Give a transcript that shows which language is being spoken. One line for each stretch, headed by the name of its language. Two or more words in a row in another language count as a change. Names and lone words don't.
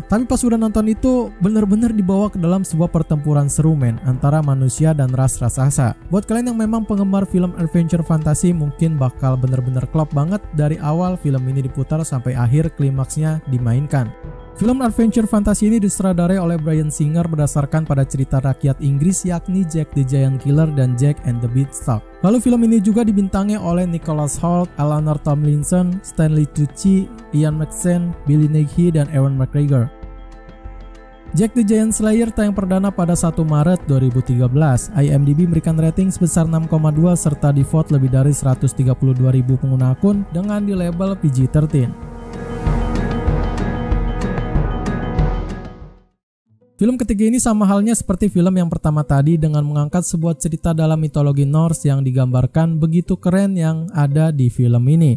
Indonesian: Tapi pas udah nonton itu, bener-bener dibawa ke dalam sebuah pertempuran seru men antara manusia dan ras raksasa. Buat kalian yang memang penggemar film adventure fantasi, mungkin bakal bener-bener klop banget dari awal film ini diputar sampai akhir klimaksnya dimainkan. Film adventure fantasi ini disutradarai oleh Bryan Singer berdasarkan pada cerita rakyat Inggris yakni Jack the Giant Killer dan Jack and the Beanstalk. Lalu film ini juga dibintangi oleh Nicholas Hoult, Eleanor Tomlinson, Stanley Tucci, Ian McShane, Billy Nighy, dan Ewan McGregor. Jack the Giant Slayer tayang perdana pada 1 Maret 2013. IMDb memberikan rating sebesar 6,2 serta di-vote lebih dari 132.000 pengguna akun dengan di label PG-13. Film ketiga ini sama halnya seperti film yang pertama tadi dengan mengangkat sebuah cerita dalam mitologi Norse yang digambarkan begitu keren yang ada di film ini.